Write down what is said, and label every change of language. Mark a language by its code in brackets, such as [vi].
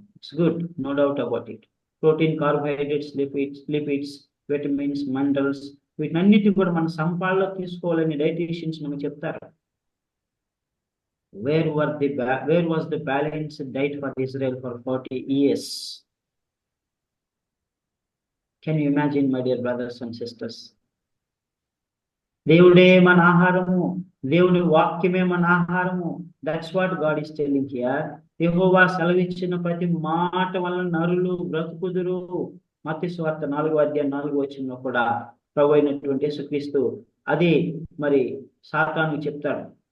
[en] It's good, no doubt about it. [te] Protein, carbohydrates, lipids, vitamins, minerals, వీటన్నిటి కూడా మన సంపాదనలో తీసుకోవాలని డైటీషియన్స్ మనకు చెప్తారు. [en] Where was the balance diet for Israel for 40 years? Can you imagine, my dear brothers and sisters? [te] దేవుడే మన ఆహారము, దేవుని వాక్యమే మన ఆహారము. [en] That's what God is telling here. [te] యెహోవా సెలవిచ్చిన ప్రతి మాట వలన నరులు బ్రతుకుదురు. మత్తయి సువార్త 4:4 కూడా ప్రభు అయినటువంటి యేసుక్రీస్తు అది మరి సాతాను చెప్తాడు.